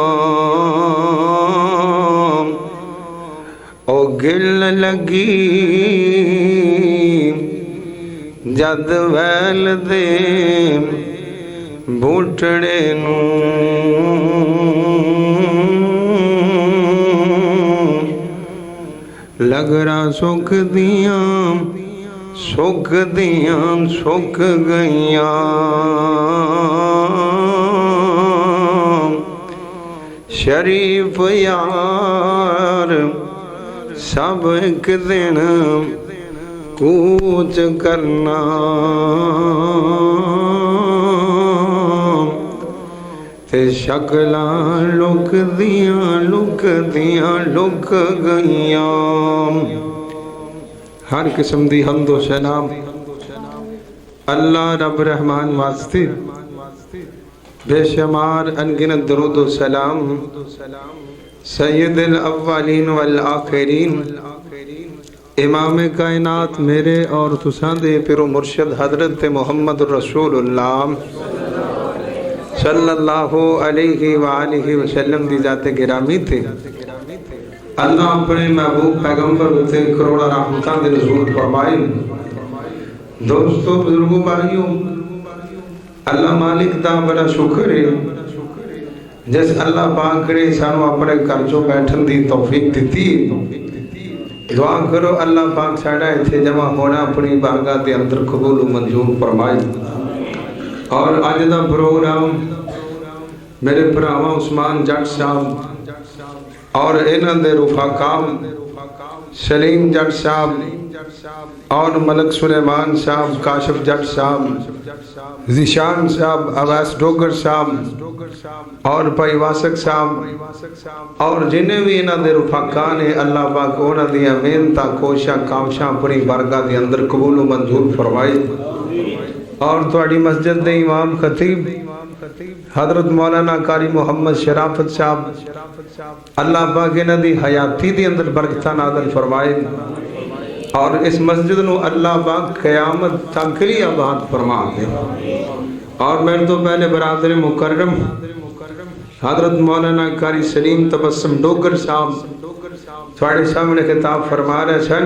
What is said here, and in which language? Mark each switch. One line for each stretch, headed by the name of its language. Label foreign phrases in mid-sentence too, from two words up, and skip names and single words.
Punjabi: او گل لگی جد ویل دے بوٹڑے نوں. لگرا سکھ دیاں سکھ دیاں سکھ گئیاں. شریف یار سب ایک دن کوچ کرنا. تے شکلاں لک دیاں لک گئیاں. ہر قسم دی حمد و ثنا اللہ رب رحمان واسطے. بے شمار انگنت درود و سلام
Arabic: سید الاولین والآخرین
Punjabi: امام کائنات میرے اور تساں دے پیرو مرشد حضرت محمد رسول اللہ
Arabic: صلی اللہ علیہ وآلہ وسلم
Punjabi: دی ذات گرامی تھے. اللہ اپنے محبوب پیغمبر تے کروڑا رحمتاں دے نزول فرمائے. دوستو بزرگوں بھائیوں اللہ مالک دا بڑا شکر ہے جس اللہ پاک کرے سانو اپنے گھر چوں بیٹھن دی توفیق دتی. دعا کرو اللہ پاک ساڈا ایتھے جمع ہونا اپنی بارگاہ دے اندر قبول و منظور فرمائے. اور اج دا پروگرام میرے بھراواں عثمان جٹ صاحب اور انہاں دے رفقاء سلیم جٹ صاحب اور ملک سلیمان صاحب کاشف جٹ صاحب ذیشان صاحب اویس ڈوگر صاحب اور بھائی واسق صاحب اور جنہیں بھی انہاں دے رفقاء نے اللہ پاک انہاں دیاں محنتاں کوششاں کاوشاں اپنی بارگاہ دے اندر قبول و منظور فرمائے. اور تواڈی مسجد دے امام خطیب حضرت مولانا قاری محمد شرافت صاحب اللہ پاک انہاں دی حیاتی دے اندر برکتاں نازل فرمائے. اور اس مسجد نو اللہ پاک قیامت تک لی آباد فرما دے. اور میرے تو پہلے برادر مکرم حضرت مولانا قاری سلیم تبسم ڈوگر صاحب تھوڑے سامنے خطاب فرما رہے سن.